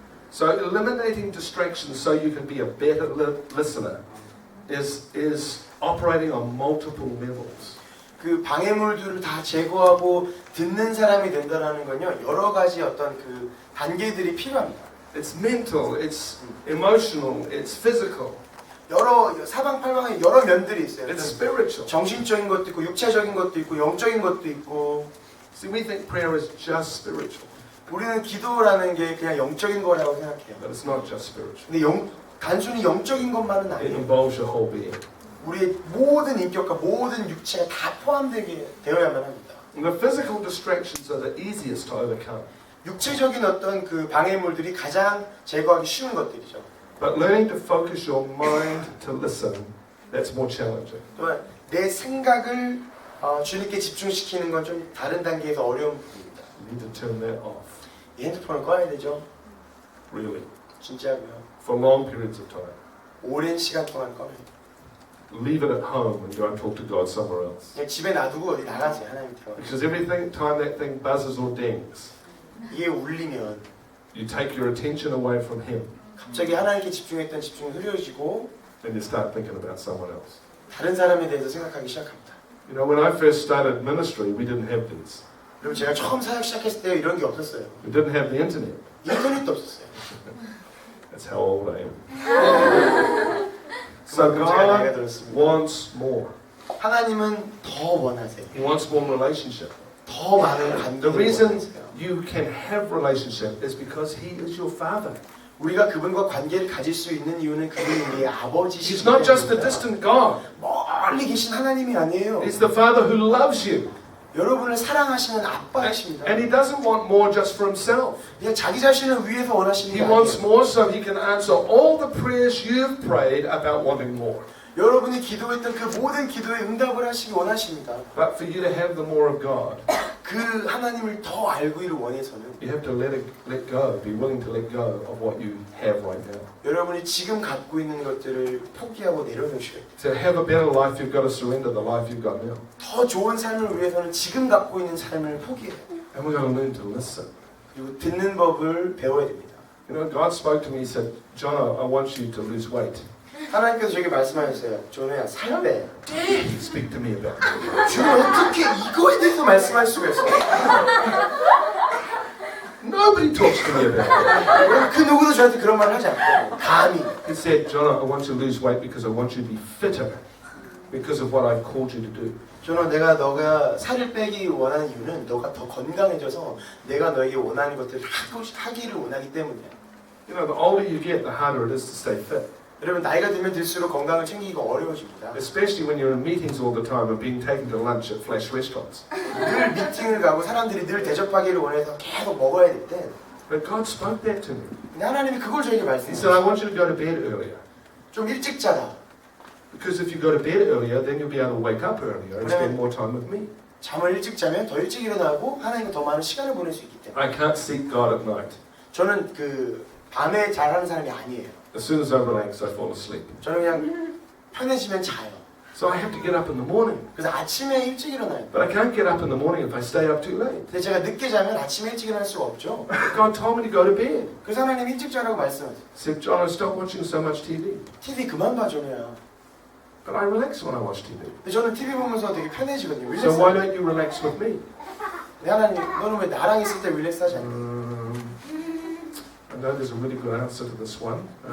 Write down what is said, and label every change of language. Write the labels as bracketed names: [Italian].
[English] So eliminating distractions so you can be a better listener is operating on multiple levels. [Korean] 그 방해물들을 다 제거하고 듣는 사람이 된다는 건요. 여러 가지 어떤 그 단계들이 필요합니다. [English] It's mental, it's emotional, it's physical, [Korean] 여러 사방팔방에 여러 면들이 있어요. [English] it's spiritual. [Korean] 정신적인 것도 있고 육체적인 것도 있고 영적인 것도 있고. [English] See, we think prayer is just spiritual, [Korean] 우리는 기도라는 게 그냥 영적인 거라고 생각해요. [English] but it's not just spiritual. [Korean] 근데 단순히 영적인 것만은 [English] It [Korean] 아니에요. [English] involves your whole being. [Korean] 우리의 모든 인격과 모든 육체가 다 포함되게 되어야만 합니다. [English] And the physical distractions are the easiest to overcome. [Korean] 육체적인 어떤 그 방해물들이 가장 제거하기 쉬운 것들이죠. [English] But learning to focus your mind to listen, that's more challenging. [Korean] 또한 내 생각을 주님께 집중시키는 건 좀 다른 단계에서 어려운 부분입니다. [English] You need to turn that off, [Korean] 이 핸드폰을 꺼야 되죠. [English] really, [Korean] 진짜로요. [English] for long periods of time. [Korean] 오랜 시간 동안 꺼야 돼요. [English] Leave it at home and go and talk to God somewhere else. [Korean] 그냥 집에 놔두고 어디 나가세요. 하나님 대화. [English] Because every time that thing buzzes or dings, [Korean] 이게 울리면 [English] you take your attention away from Him [Korean] 갑자기 하나님께 집중했던 집중이 흐려지고 [English] and you start thinking about someone else. [Korean] 다른 사람에 대해서 생각하기 시작합니다. [English] You know, when I first started ministry, we didn't have these. [Korean] 그리고 제가 처음 사역 시작했을 때 이런 게 없었어요. [English] We didn't have the internet. [Korean] 인터넷도 없었어요. [English] That's how old I am. So [Korean] 그만큼 제가 나이가 [English] God [Korean] 들었습니다. [English] wants more. [Korean] 하나님은 더 원하세요. [English] He wants more relationship. [Korean] 더 많은 [English] The [Korean] 감동을 [English] reason [Korean] 원하세요. [English] you can have relationship is because He is your Father. [Korean] 우리가 그분과 관계를 가질 수 있는 이유는 그분이 우리의 [English] He's [Korean] 아버지시기 [English] not just a [Korean] 때문입니다. [English] distant God. [Korean] 멀리 계신 하나님이 아니에요. [English] He's the Father who loves you. [Korean] 여러분을 사랑하시는 아빠이십니다. [English] And He doesn't want more just for Himself. [Korean] 그냥 자기 자신을 위해서 원하시는 [English] He [Korean] 게 [English] wants [Korean] 아니에요. [English] more so He can answer all the prayers you've prayed about wanting more. [Korean] 여러분이 기도했던 그 모든 기도에 응답을 하시기 원하십니다. [English] But for you to have the more of God, [Korean] 그 하나님을 더 알기를 원해서는 [English] you have to let go, be willing to let go of what you have right now. [Korean] 여러분이 지금 갖고 있는 것들을 포기하고 내려놓으셔야 돼요. [English] To have a better life, you've got to surrender the life you've got now. [Korean] 더 좋은 삶을 위해서는 지금 갖고 있는 삶을 포기해요. [English] And we've got to learn to listen. [Korean] 그리고 듣는 법을 배워야 됩니다. [English] You know, God spoke to me, He said, John, I want you to lose weight. [Korean] 하나님께서 저에게 말씀하셨어요. 조노야, 살 빼. [English] Dare you speak to me about it? [Korean] 주님 어떻게 이거에 대해서 말씀할 수가 있어요? [English] Nobody talks to me about it. [Korean] 그 누구도 저한테 그런 말을 하지 않고 감히 [English] He said, John, I want you to lose weight because I want you to be fitter because of what I've called you to do. [Korean] 조노, 내가 너가 살을 빼기 원하는 이유는 너가 더 건강해져서 내가 너에게 원하는 것들을 하기를 원하기 때문이야. [English] You know, the older you get, the harder it is to stay fit. [Korean] 여러분 나이가 들면 들수록 건강을 챙기기가 어려워집니다. [English] Especially when you're in meetings all the time and being taken to lunch at flash restaurants. [Korean] 늘 미팅을 가고 사람들이 늘 대접하기를 원해서 계속 먹어야 될 때 [English] But God spoke that to me. [Korean] 근데 하나님이 그걸 저에게 [English] He said, I [Korean] 말씀하셨어요. [English] want you to go to bed earlier. [Korean] 좀 일찍 자라. [English] Because if you go to bed earlier, then you'll be able to wake up earlier and spend more time with me. [Korean] 잠을 일찍 자면 더 일찍 일어나고 하나님과 더 많은 시간을 보낼 수 있기 때문에 [English] I can't seek God at night. [Korean] 저는 그 밤에 잘하는 사람이 아니에요. [English] As soon as I relax, I fall asleep. [Korean] 저는 그냥 편해지면 자요. [English] So I have to get up in the morning. [Korean] 그래서 아침에 일찍 일어나요. [English] But I can't get up in the morning if I stay up too late. [Korean] 근데 제가 늦게 자면 아침에 일찍 일어날 수가 없죠. [English] God told me to go to bed. [Korean] 그래서 하나님 일찍 자라고 말씀하세요. [English] He said, John, stop watching so much TV. [Korean] TV 그만 봐 전혀야. [English] But I relax when I watch TV. [Korean] 근데 저는 TV 보면서 되게 편해지거든요. [English] So why [Korean] 릴렉스. [English] don't you relax with me? [Korean] 하나님 너는 왜 나랑 있을 때 릴렉스하지 않니? [English] I know there's a really good answer to this one.